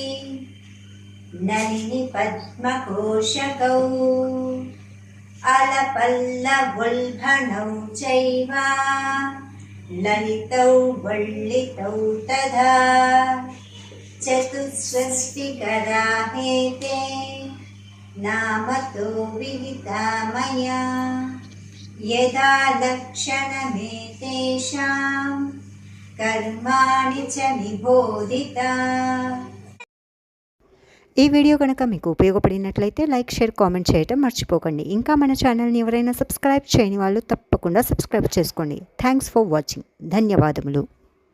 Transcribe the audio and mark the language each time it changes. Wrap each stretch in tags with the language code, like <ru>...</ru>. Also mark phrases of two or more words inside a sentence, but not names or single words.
<sa>नलिनि पद्मकोशकौ अलपल्लवोल्भणौ चैव ललितौ वल्लितौ तथा चतुष्षष्टिकराहेते नामतो विहिता मया यदा लक्षणमेतेषां कर्माणि च निबोधिता।</sa> <te>ఈ వీడియో కనుక మీకు ఉపయోగపడినట్లయితే</te> <en>like share comment</en> <te>చేయడం మర్చిపోకండి. ఇంకా మన ఛానల్ని ఎవరైనా సబ్స్క్రైబ్ చేయని వాళ్ళు తప్పకుండా సబ్స్క్రైబ్ చేసుకోండి.</te> <en>Thanks for watching. ధన్యవాదములు.</en>